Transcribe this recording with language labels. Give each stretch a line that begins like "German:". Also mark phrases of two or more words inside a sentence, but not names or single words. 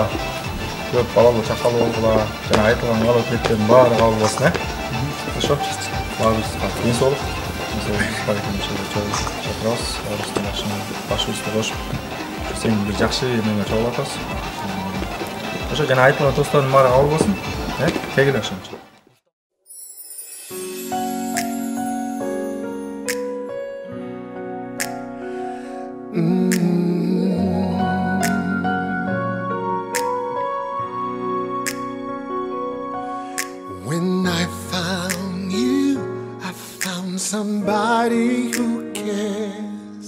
Kyrgyz: Көп балалуу чакалуу болгула. Жана айтылган калапеттердин баары кабыл болсун, Хорошо? Баарыбызга ден соолук. Баракаллаху чакырабыз. Баарыбыздын башыбызды кошуп, сен бир жакшы эмеге чогулуп атабыз. Ошо жана айтылган достордун баары кабыл болсун. Кегиле ошончо.
English: When I found you, I found somebody who cares.